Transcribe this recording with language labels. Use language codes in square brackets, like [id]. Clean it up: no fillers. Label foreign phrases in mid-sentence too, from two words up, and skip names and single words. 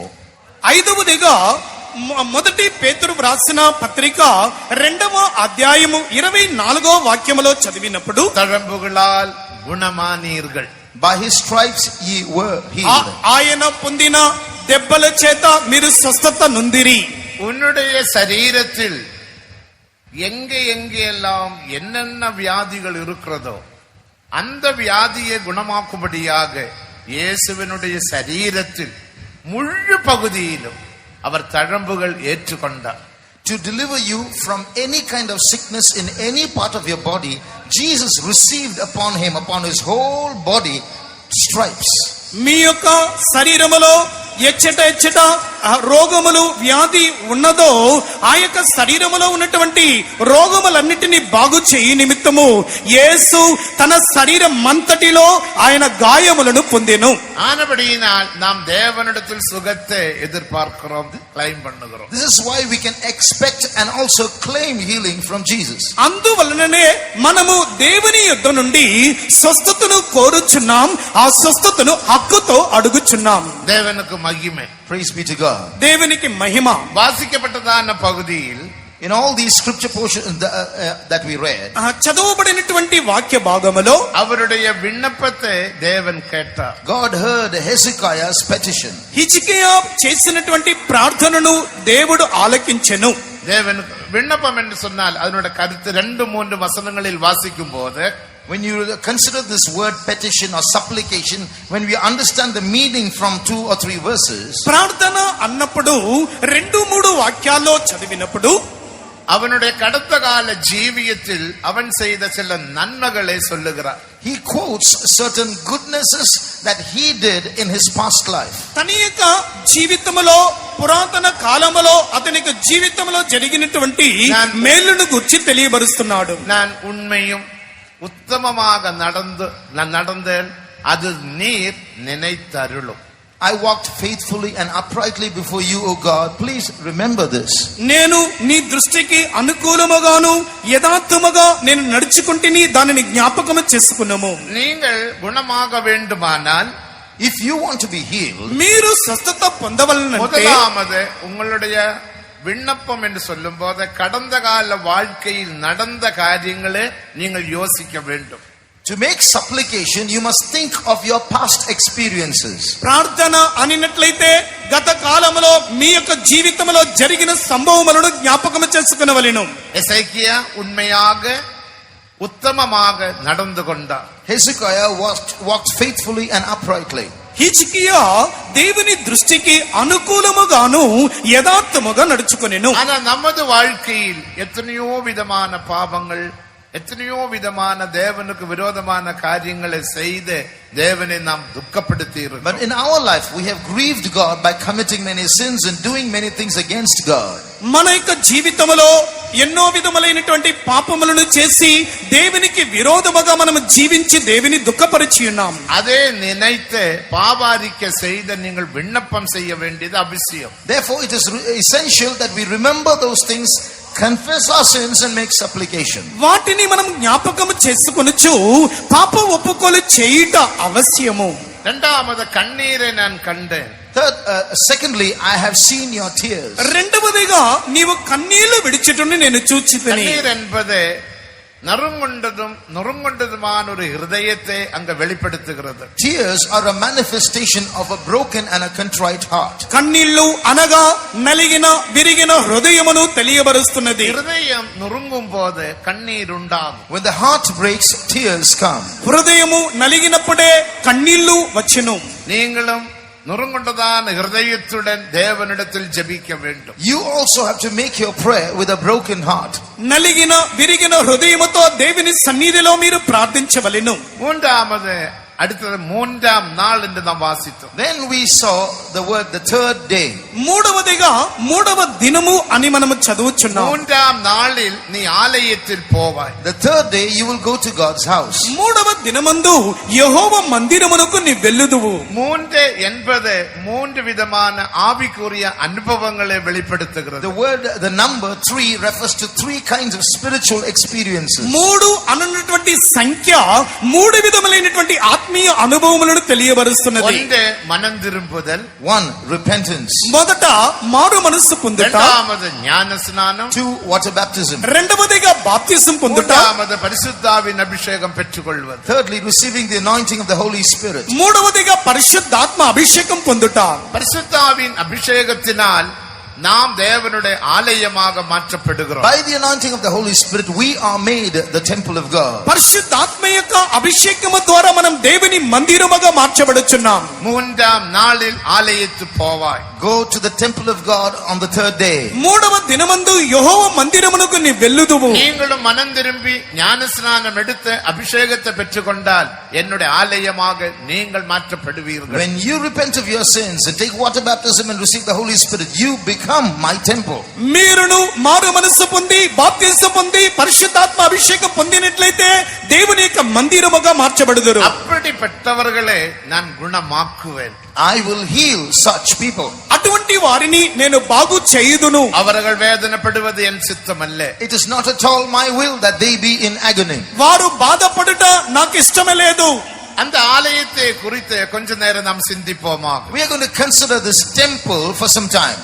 [te] ఐదవదిగా మొదటి పేతురు వ్రాసిన పత్రిక 2వ అధ్యాయము 24వ వాక్యములో చదివినప్పుడు [ta] தழம்புகளால் குணமானீர்கள், [en] by his stripes ye were healed. [te] ఆయన పొందిన దెబ్బల చేత మీరు స్వస్థత నొందిరి. [ta] உன்னுடைய சரீரத்தில் எங்கெல்லாம் என்னென்ன வியாதிகள் இருக்கிறதோ அந்த வியாதியை குணமாக்கும்படியாக இயேசுவினுடைய சரீரத்தில் முழு பகுதியிலும் அவர் தழம்புகள் ஏற்றுக்கொண்டார். [en] To deliver you from any kind of sickness in any part of your body, Jesus received upon him, upon his whole body, stripes. [te] మీ యొక్క శరీరములో ఎచ్చట రోగములు వ్యాధి ఉన్నదో ఆ యొక్క శరీరములో ఉన్నటువంటి రోగములన్నిటినీ బాగు చేయి నిమిత్తము యేసు తన శరీరం అంతటిలో ఆయన గాయములను పొందెను. [ta] ஆனபடியினால் நாம் தேவனிடத்தில் சுகத்தை எதிர்பார்க்கிறோம், கிளைம் பண்ணுகிறோம். [en] This is why we can expect and also claim healing from Jesus. [te] అందువలననే మనము దేవుని యొద్ద నుండి స్వస్థతను కోరుచున్నాం, ఆ స్వస్థతను హక్కుతో అడుగుచున్నాం. [ta] தேவனுக்கு மகிமை. [en] Praise be to God. [te] దేవునికి మహిమ. [ta] வாசிக்கப்பட்டதான பகுதியில் [en] In all these scripture portions that we read, [te] చదవబడినటువంటి వాక్య భాగములో [ta] அவருடைய விண்ணப்பத்தை தேவன் கேட்டார். [en] God heard Hezekiah's petition. [te] హిజ్కియా చేసినటువంటి ప్రార్థనను దేవుడు ఆలకించెను. [ta] தேவனுக்கு விண்ணப்பம் என்று சொன்னால் அதனுடைய கருத்து 2-3 வசனங்களில் வாசிக்கும் போது, [en] When you consider this word petition or supplication, when we understand the meaning from 2 or 3 verses, [te] ప్రార్థన అన్నప్పుడు 2-3 వాక్యాల్లో చదివినప్పుడు [ta] அவனுடைய கடந்த கால ஜீவியத்தில் அவன் செய்த சில நன்மைகளை சொல்லுகிறார். [en] he quotes certain goodnesses that he did in his past life. [te] తన యొక్క జీవితములో పురాతన కాలములో అతనికి జీవితంలో జరిగినటువంటి మేలును గురించి తెలియబరుస్తున్నాడు. [ta] நான் உண்மையும் உத்தமமாக நடந்தேன், அது நீர் நினைத்தருளும். [en] I walked faithfully and uprightly before you, O God. Please remember this. [te] నేను నీ దృష్టికి అనుకూలముగాను యథార్థముగా నేను నడుచుకుంటుని దానిని జ్ఞాపకము చేసుకున్నాము. [ta] நீங்கள் குணமாக வேண்டுமானால், [en] if you want to be healed, [te] మీరు స్వస్థత పొందవలనంటే [ta] முதலாவது உங்களுடைய விண்ணப்பம் என்று சொல்லும் போது கடந்த கால வாழ்க்கையில் நடந்த காரியங்களே நீங்கள் யோசிக்க வேண்டும். [en] To make supplication, you must think of your past experiences. [te] ప్రార్థన అనినట్లయితే గత కాలంలో మీ యొక్క జీవితంలో జరిగిన సంభవములను జ్ఞాపకం చేసుకునవలెను. [ta] எசேக்கியா உண்மையாக உத்தமமாக நடந்து கொண்டார். [en] Hezekiah walked faithfully and uprightly. [te] హిజ్కియా దేవుని దృష్టికి అనుకూలముగాను యథార్థముగా నడుచుకొనెను. [ta] ஆனா நமது வாழ்க்கையில் எத்தனையோ விதமான பாவங்கள், எத்தனையோ விதமான தேவனுக்கு விரோதமான காரியங்களை செய்து தேவனை நாம் துக்கப்படுத்தி இருக்கிறோம். [en] But in our life, we have grieved God by committing many sins and doing many things against God. [te] మన యొక్క జీవితంలో ఎన్నో విధములైనటువంటి పాపములను చేసి దేవునికి విరోధముగా మనం జీవించి దేవుని దుఃఖపరిచి ఉన్నాం. [ta] அதே நினைத்து பாவாரிக்க செய்த நீங்கள் விண்ணப்பம் செய்ய வேண்டியது அவசியம். [en] Therefore, it is essential that we remember those things, confess our sins and make supplication. [te] వాటిని మనం జ్ఞాపకం చేసుకొనుచు పాప ఒప్పుకోలు చేయుట అవశ్యము. [ta] இரண்டாவது கண்ணீரை நான் கண்டேன். [en] Secondly, I have seen your tears. [te] రెండవదిగా నీవు కన్నీళ్లు విడిచిటుని నేను చూచితిని. [ta] கண்ணீர் என்பது நொறுங்குண்டதுமான ஒரு ஹிருதயத்தை அங்க வெளிப்படுத்துகிறது. [en] Tears are a manifestation of a broken and a contrite heart. [te] కన్నీళ్లు అనగా నలిగిన విరిగిన హృదయమును తెలియబరుస్తున్నది. [ta] ஹிருதயம் நொறுங்கும் போது கண்ணீர் உண்டாகும். [en] When the heart breaks, tears come. [te] హృదయము నలిగినప్పుడే కన్నీళ్లు వచ్చును. [ta] நீங்களும் நொறுங்குண்டதான ஹிருதயத்துடன் தேவனிடத்தில் ஜெபிக்க வேண்டும். [en] You also have to make your prayer with a broken heart. [te] నలిగిన విరిగిన హృదయముతో దేవుని సన్నిధిలో మీరు ప్రార్థించవలెను. [ta] மூன்றாவது அடுத்தது மூன்றாம் நாள் என்று நாம் வாசித்தோம். [en] Then we saw the word the third day. [te] మూడవదిగా మూడవ దినము అని మనము చదువుచున్నాం. [ta] மூன்றாம் நாளில் நீ ஆலயத்தில் போவாய். [en] The third day you will go to God's house. [te] మూడవ దినమందు యెహోవా మందిరమునకు నీ వెళ్ళుదువు. [ta] மூன்று என்பது மூன்று விதமான ஆவிக்குரிய அனுபவங்களை வெளிப்படுத்துகிறது. [en] The word, the number 3 refers to 3 kinds of spiritual experiences. [te] మూడు అన్నటువంటి సంఖ్య మూడు విధములైనటువంటి ఆత్మీయ అనుభవములను తెలియబరుస్తున్నది. [ta] ஒன்று மனம் திரும்புதல், [en] 1, repentance. [te] మొదట మారు మనస్సు పొందుట, [ta] இரண்டாவது ஞான ஸ்நானம், [en] 2, water baptism. [te] రెండవదిగా బాప్తిసం పొందుట, [ta] மூன்றாவது பரிசுத்தாவின் அபிஷேகம் பெற்றுக்கொள்வது. [en] Thirdly, receiving the anointing of the Holy Spirit. [te] మూడవదిగా పరిశుద్ధాత్మ అభిషేకం పొందుట. [ta] பரிசுத்தாவின் அபிஷேகத்தினால் நாம் தேவனுடைய ஆலயமாக மாற்றப்படுகிறோம். [en] By the anointing of the Holy Spirit, we are made the temple of God. [te] పరిశుద్ధాత్మ యొక్క అభిషేకము ద్వారా మనం దేవుని మందిరముగా మార్చబడుచున్నాం. [ta] மூன்றாம் நாளில் ஆலயத்துக்கு போவாய். [en] Go to the temple of God on the third day. [te] మూడవ దినమందు యెహోవా మందిరమునకు నీ వెళ్ళుదువు. [ta] நீங்களும் மனம் திரும்பி ஞான ஸ்நானம் எடுத்து அபிஷேகத்தை பெற்றுக்கொண்டால் என்னுடைய ஆலயமாக நீங்கள் மாற்றப்படுவீர்கள். [en] When you repent of your sins and take water baptism and receive the Holy Spirit, you become my temple. [te] మీరును మారు మనస్సు పొంది బాప్తిసం పొంది పరిశుద్ధాత్మ అభిషేకం పొందినట్లయితే దేవుని యొక్క మందిరముగా మార్చబడుదురు. [ta] அப்படிப்பட்டவர்களை நான் குணமாக்குவேன். [en] I will heal such people. [te] అటువంటి వారిని నేను బాగు చేయుదును. [ta] அவர்கள் வேதனைப்படுவது என் சித்தம் அல்ல. [en] It is not at all my will that they be in agony. [te] వారు బాధపడుట నాకు ఇష్టమే లేదు. [ta] அந்த ஆலயத்தை குறித்து கொஞ்ச நேரம் நாம் சிந்திப்போமாக. [en] We are going to consider this temple for some time.